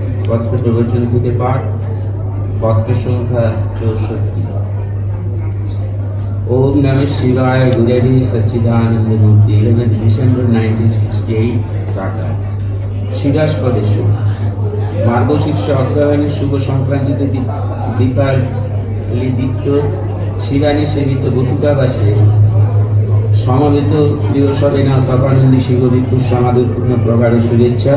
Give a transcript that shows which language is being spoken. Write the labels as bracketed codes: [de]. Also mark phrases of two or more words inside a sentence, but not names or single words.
[bn] পত্র প্রবচন থেকে পাঠ, পত্র সংখ্যা 64। [sa] ओम नमः शिवाय गुरुदेव सच्चिदानंद मूर्ति 11 डिसेंबर 1968 टाटा। [bn] শিবাস প্রদেশ মার্গশীর্ষ অগ্রহায়ণের শুভ সংক্রান্তিতে দীপালিদীপ্ত শিবানী সেবিত বটুকাবাসে সমবেত প্রিয় সবেনা তপানন্দী শিবভিক্ষুর সমাদরপূর্ণ প্রগাঢ় শুভেচ্ছা।